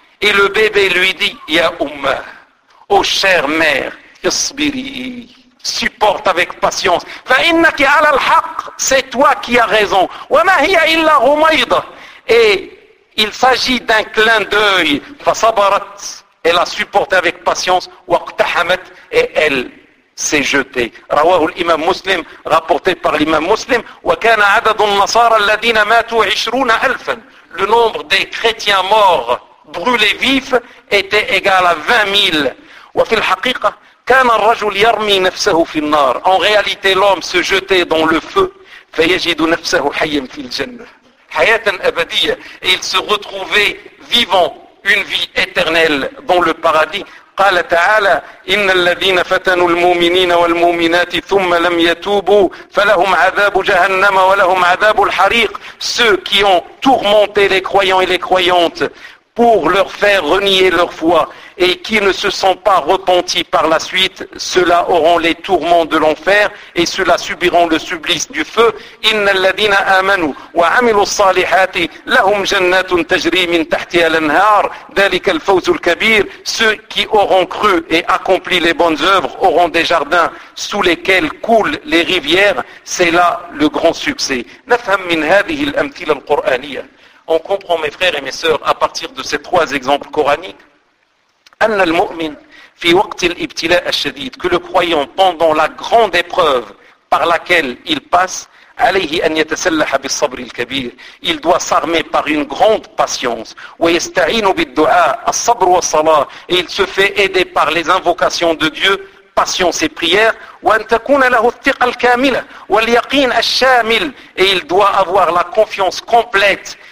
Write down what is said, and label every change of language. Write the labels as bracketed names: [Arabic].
[French] Et le bébé lui dit, [Arabic] يَا أُمَّهُ. [French] Oh chère mère, [Arabic] اصبري. [French] Supporte avec patience. [Arabic] فَإِنَّكِ عَلَى الْحَقِّ. [French] C'est toi qui as raison. [Arabic] وَمَا هِيَ إِلَّا رُمَيْضًا. [French] Et il s'agit d'un clin d'œil. [Arabic] فَصَبَرَتْ. [French] Elle a supporté avec patience. [Arabic] وَاقْتَحَمَتْ. [French] Et elle s'est jeté. [Arabic] رواه الإمام مسلم, [French] rapporté par l'imam [Arabic] مسلم. وكان عدد النصارى الذين ماتوا 20,000. [French] Le nombre des chrétiens morts brûlés vifs était égal à 20,000. [Arabic] وفي الحقيقة كان الرجل يرمي نفسه في النار. [French] En réalité, l'homme se jetait dans le feu. [Arabic] فيجد نفسه حيا في الجنة حياة أبدية. [French] Il se retrouvait vivant une vie éternelle dans le paradis. [Arabic] قال تعالى إن الذين فتنوا المؤمنين والمؤمنات ثم لم يتوبوا فلهم عذاب جهنم ولهم عذاب الحريق. [French] Ceux qui ont tourmenté les croyants et les croyantes pour leur faire renier leur foi et qui ne se sont pas repentis par la suite, ceux-là auront les tourments de l'enfer et ceux-là subiront le supplice du feu. [Arabic] إن الذين آمنوا وعملوا الصالحات لهم جنات تجري من تحتها الأنهار ذلك الفوز الكبير. [French] Ceux qui auront cru et accompli les bonnes œuvres auront des jardins sous lesquels coulent les rivières, c'est là le grand succès. [Arabic] نفهم من هذه الأمثلة القرآنية. [French] On comprend, mes frères et mes sœurs, à partir de ces trois exemples coraniques, [Arabic] أَنَّ الْمُؤْمِنِ فِي وَقْتِ الْإِبْتِلَاءِ الشَّدِيدِ, [French] que le croyant, pendant la grande épreuve par laquelle il passe, [Arabic] عَلَيْهِ أَنْ يَتَسَلَّحَ بِالصَّبْرِ الْكَبِيرِ, [French] il doit s'armer par une grande patience, [Arabic] وَيَسْتَعِينُ بِالدُّعَاءِ الصَّبْرُ وَالصَّلَاةِ, [French] et il se fait aider par les invocations de Dieu, patience et prière, [Arabic] وَأَنْ تَكُونَ لَهُ الثِّقَ الْكَامِلَةِ وَالْيَقِينَ الشَّامِلِ, [French] et il doit avoir la confiance complète